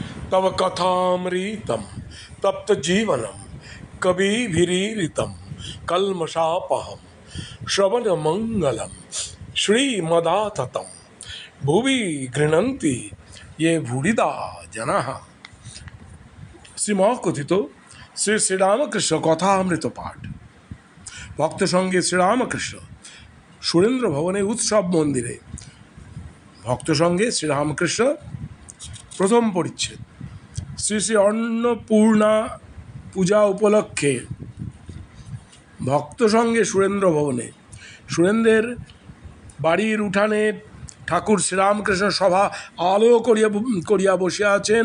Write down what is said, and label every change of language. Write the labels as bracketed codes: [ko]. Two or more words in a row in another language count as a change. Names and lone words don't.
[sa] तव कथामृतं तप्त जीवनं कविभिरीरितं कल्मषापहं श्रवणमङ्गलं श्रीमदाततं भुवि गृह्णन्ति ये भूरिदा जनाः। [bn] শ্রীমকথিত শ্রী শ্রীরামকৃষ্ণ কথামৃত পাঠ। ভক্ত সঙ্গে শ্রীরামকৃষ্ণ সুরেন্দ্র ভবনে উৎসব মন্দিরে। ভক্ত সঙ্গে শ্রীরামকৃষ্ণ প্রথম পরিচ্ছেদ। শ্রী শ্রী অন্নপূর্ণা পূজা উপলক্ষে ভক্ত সঙ্গে সুরেন্দ্র ভবনে সুরেন্দ্রের বাড়ির উঠানে ঠাকুর শ্রীরামকৃষ্ণ সভা আলো করিয়া বসিয়া আছেন।